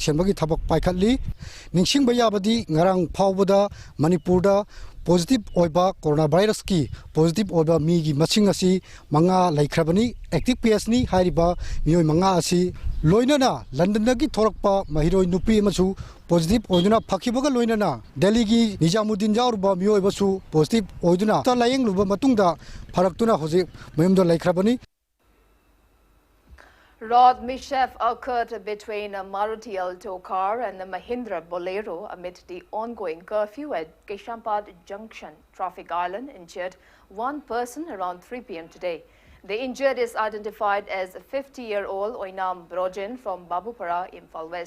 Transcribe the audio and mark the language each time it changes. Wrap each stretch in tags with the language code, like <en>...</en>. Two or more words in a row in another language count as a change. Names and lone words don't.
<mni>senbagi thabak paikhatli ningsingba yabadi ngarang phawbada manipurda positive oiba coronavirus ki positive oiba mi gi masing asi manga laikhrabani</mni> <en>active case</en> <mni>ni hariba mioi manga asi loinana London dagi thorakpa mahiroi nupi masu positive oiduna phakibaga loinana Delhi gi Nijamuddin jawruba mioi basu positive oiduna ta layeng luba matungda pharaktuna hoji mayamda laikhrabani.</mni> <en>Road mischief occurred between a Maruti Alto car and a Mahindra Bolero amid the ongoing curfew at Keshampad Junction Traffic Island injured one person around 3 p.m. today. The injured is identified as 50-year-old Oinam Brojen from Babupara, Imphal West.</en>